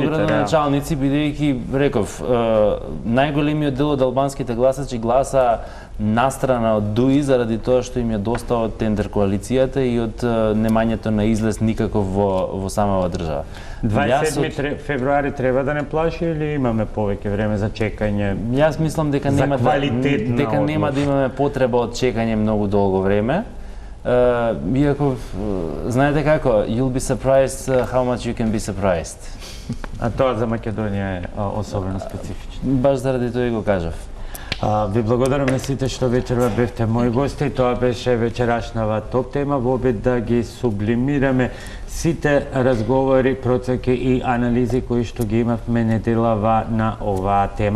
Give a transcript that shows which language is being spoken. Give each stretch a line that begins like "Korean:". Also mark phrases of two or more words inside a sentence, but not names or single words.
Macedonian: Не како градоначалници, бидејќи, реков, најголемиот дел од албанските гласачи гласа настрана од ДУИ заради тоа што им ја достава од тендер коалицијата и од немањето на излез никаков во самава држава. 27 февруари треба да не плаши или имаме повеќе време за чекање? Јас мислам дека нема да имаме потреба од чекање многу долго време. Иако, знаете како,
English: you'll be surprised how much you can be surprised.
Macedonian: А тоа за Македонија е особено специфично. Баш заради тоа и го кажав. Ви благодарам на сите што вечерва бевте мои гости. Тоа беше вечерашнава топ тема во обид да ги сублимираме сите разговори, процеки и анализи кои што ги имавме неделава на оваа тема.